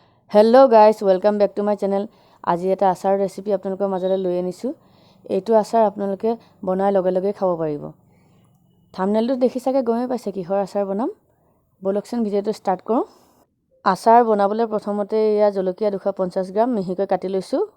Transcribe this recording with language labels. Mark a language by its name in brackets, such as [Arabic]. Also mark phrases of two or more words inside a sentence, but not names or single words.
[English] Hello guys, welcome back to my channel. [Assamese] आज এটা আচাৰ ৰেচিপি আপোনালোকৰ মাজলৈ লৈ আনিছো। এইটো আচাৰ আপোনালোকে বনাই লগে লগে খাব পাৰিব। থাম্বনেলটো দেখি চাগে গমে পাইছে কিহৰ আচাৰ বনাম। বলকচোন [English] video start [Assamese] কৰোঁ। আচাৰ বনাবলৈ প্ৰথমতে ইয়া জলকীয়া 250 গ্ৰাম মিহিকৈ কাটি লৈছো।